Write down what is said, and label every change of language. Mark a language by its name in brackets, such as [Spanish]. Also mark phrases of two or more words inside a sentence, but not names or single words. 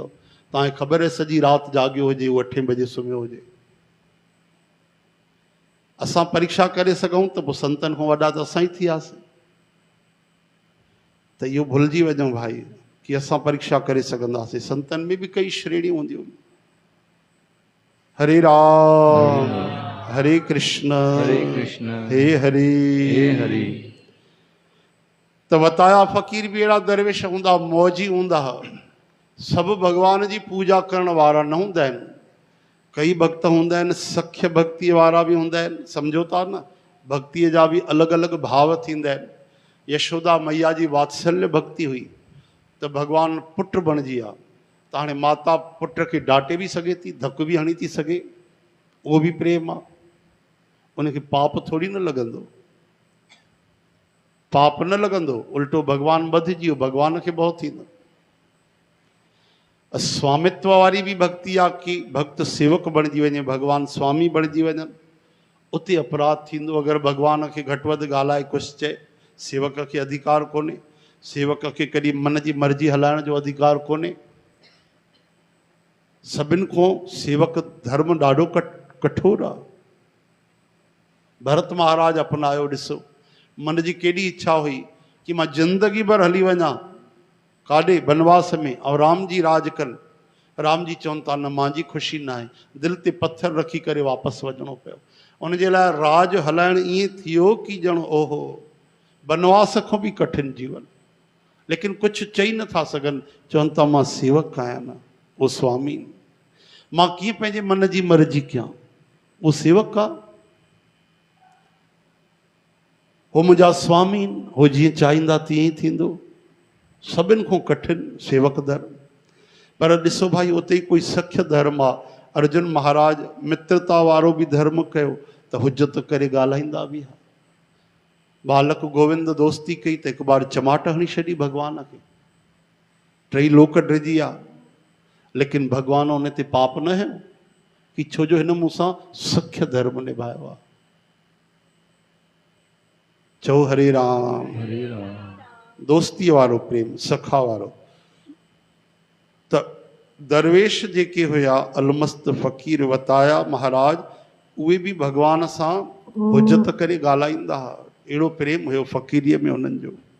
[Sindhi] तव्हांखे ख़बर आहे सॼी राति जाॻियो हुजे, उहो 8 बजे सुम्हियो हुजे। असां परीक्षा करे सघूं त पोइ संतनि खां वॾा त असां ई थी वियासीं। त इहो भुलिजी वञो भाई कि असां परीक्षा करे सघंदासीं। संतनि में बि कई श्रेणियूं हूंदियूं। हरे राम हरे कृष्ण हे हरे हरे। त वताया फ़क़ीर बि अहिड़ा दरवेश हूंदा, मौजी हूंदा। सभु भॻवान जी पूजा करण वारा न हूंदा आहिनि। कई भक्त हूंदा आहिनि सख्य भक्तीअ वारा बि हूंदा आहिनि, सम्झो था न, भक्तीअ जा बि अलॻि अलॻि भाव थींदा आहिनि। यशोदा मैया जी वात्सल्य भक्ति हुई त भॻवानु पुट बणिजी विया। त हाणे माता पुट खे डांटे बि सघे थी, धक बि हणी थी सघे, उहो बि प्रेम आहे। उनखे पाप थोरी न लॻंदो, पाप न लॻंदो, उल्टो भॻवानु वधिजी वियो, भॻवान खे भउ थींदो। स्वामित्व वारी बि भक्ति आहे कि भक्त सेवक बणिजी वञे, भॻवानु स्वामी बणिजी वञनि, उते अपराध थींदो। अगरि भॻवान खे घटि वधि ॻाल्हाए कुझु चए, सेवक खे अधिकार कोन्हे। सेवक खे कॾहिं मन जी मर्ज़ी हलाइण जो अधिकार कोन्हे। सभिनि खां सेवक धर्म ॾाढो कठोर आहे। भरत महाराज अपनायो, ॾिसो मन जी केॾी इच्छा हुई कि मां ज़िंदगी भर हली वञा काॾे बनवास में ऐं राम जी राज कनि। राम जी चवनि था न, मुंहिंजी ख़ुशी न आहे, दिलि ते पथर रखी करे वापसि वञिणो पियो। उनजे लाइ राज हलाइण ईअं थियो कि ॼण ओहो बनवास खां बि कठिन जीवन। लेकिन कुझु चई नथा सघनि, चवनि था मां सेवक आहियां न, उहो स्वामी। मां कीअं पंहिंजे मन जी मर्ज़ी कयां, उहो सेवक आहे। हो मुंहिंजा स्वामी, हो जीअं चाहींदा तीअं ई थींदो। सभिनि खां कठिन सेवक धर्म। पर ॾिसो भाई उते ई कोई सख्य धर्म आहे। अर्जुन महाराज मित्रता वारो बि धर्म कयो त हुजत करे ॻाल्हाईंदा बि हा। बालक गोविंद दोस्ती कई त हिकु बार चमाट हणी छॾी भॻवान खे, 3 लोक ड्रिजी विया। लेकिन भॻवान उन ते पाप न हयो कि छो जो हिन मूंसां सख्य धर्म निभायो आहे। चओ हरे राम हरे राम। दोस्तीअ वारो प्रेम, सखा वारो। त दरवेश जेके हुया अलमस्त फ़क़ीर वताया महाराज, उहे बि भॻवान सां हुजत करे ॻाल्हाईंदा हुआ। अहिड़ो प्रेम हुयो फ़क़ीरीअ में उन्हनि जो।